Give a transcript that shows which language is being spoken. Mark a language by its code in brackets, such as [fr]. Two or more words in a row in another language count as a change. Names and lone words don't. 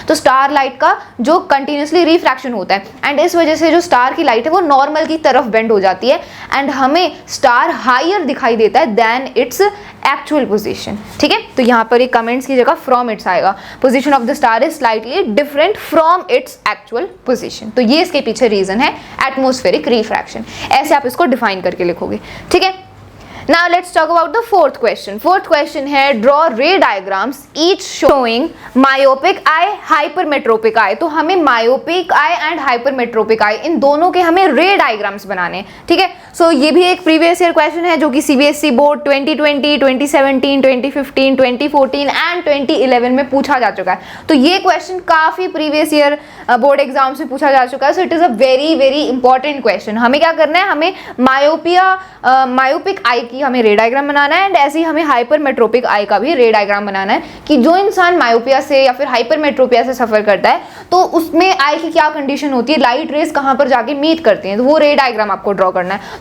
[hi] तो [en] star light [hi] का जो [en] continuously refraction [hi] होता है, एंड इस वजह से जो स्टार की लाइट है वो नॉर्मल की तरफ बेंड हो जाती है, एंड हमें [en] star higher [hi] दिखाई देता है [en] then its actual position, [hi] ठीक है। तो यहाँ पर ये कमेंट्स की जगह [en] from its आएगा, position of the star is slightly different from its actual position। [hi] तो ये इसके पीछे रीजन है [en] atmospheric refraction, [hi] ऐसे आप इसको डिफाइन करके लिखोगे, ठीक है। [en] Now let's talk about the fourth question. Fourth question है draw ray diagrams each showing myopic eye, hypermetropic eye. [hi] तो हमें [en] myopic eye and hypermetropic eye [hi] इन दोनों के हमें [en] ray diagrams [hi] बनाने हैं, ठीक है। सो ये भी एक [en] previous year question [hi] है जो कि CBSE बोर्ड 2020, 2017, 2015, 2014 एंड 2011 में पूछा जा चुका है। तो ये क्वेश्चन काफी [en] previous year board exam [hi] से पूछा जा चुका है। [en] so it is a very very important question. [hi] हमें क्या करना है, हमें [en] myopic eye [hi] की हमें [en] ray diagram [hi] बनाना है एंड ऐसे ही हमें [en] hypermetropic eye [hi] का भी [en] ray diagram [hi] बनाना है कि जो इंसान मायोपिया से या फिर हाइपरमेट्रोपिया से सफर करता है तो उसमें आई की क्या कंडीशन होती है, [en] light rays [hi] कहाँ पर जाके मीट करती हैं, तो वो [en] ray diagram [hi] आपको ड्रॉ करना है।